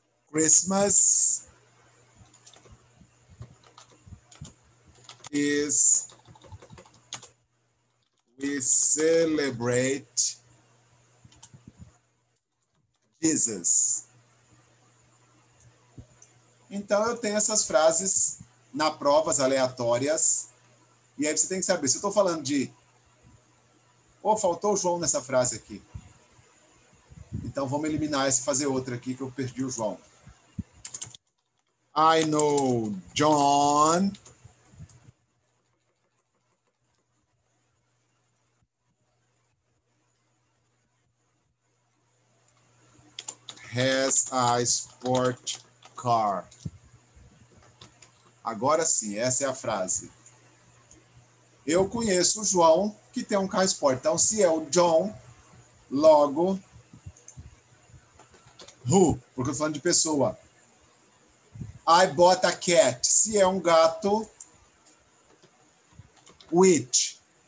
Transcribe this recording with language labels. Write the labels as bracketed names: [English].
[English] Christmas is we celebrate Jesus. [Portuguese] Então eu tenho essas frases na provas aleatórias e aí você tem que saber, se eu estou falando de faltou o João nessa frase aqui. Então vamos eliminar essa e fazer outra aqui que eu perdi o João. [English] I know John has a sport car. [Portuguese] Agora sim, essa é a frase. Eu conheço o João que tem um carro esporte. Então, se é o John, logo who, porque eu estou falando de pessoa. [English] I bought a cat. [Portuguese] Se é um gato, which.